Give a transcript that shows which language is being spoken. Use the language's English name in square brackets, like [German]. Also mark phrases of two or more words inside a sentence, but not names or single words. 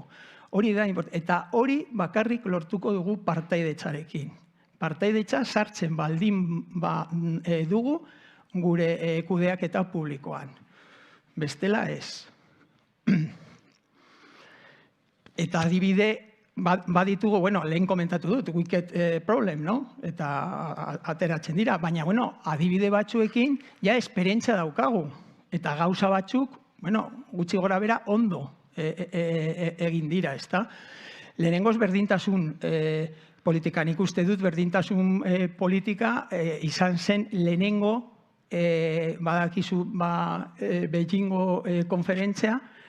[Basque] Hori da, eta hori bakarrik lortuko dugu partaidetzarekin. Partaidetza sartzen baldin dugu gure kudeaketa publikoan. Bestela ez. Eta adibide baditugu, lehen komentatu dut, [English] wicked problem, no? [Basque] Eta ateratzen dira, baina, adibide batzuekin ja esperientzia daukagu. Eta gauza batzuk, gutxi gora bera ondo egin dira, ez da? Lehenengoz berdintasun politika, nik uste dut berdintasun politika izan zen lehenengo, badakizu, Beijingo konferentzia,